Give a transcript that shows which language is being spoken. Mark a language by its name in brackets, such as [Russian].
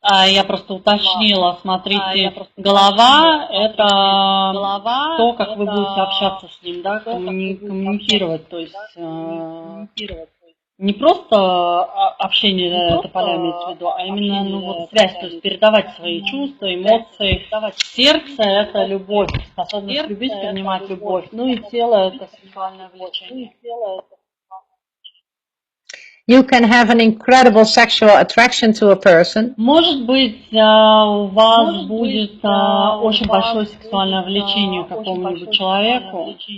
[Russian] Я просто уточнила, смотрите, голова – это то, как вы будете общаться с ним, да, коммуникировать, то есть не просто общение тополя имеется в виду, а именно вот связь, то есть передавать свои чувства, эмоции. Сердце – это любовь, способность любить, принимать любовь, ну и тело – это сексуальное влечение. [English] You can have an incredible sexual attraction to a person. [Russian] Может быть, у вас будет очень большое сексуальное влечение к какому-нибудь человеку.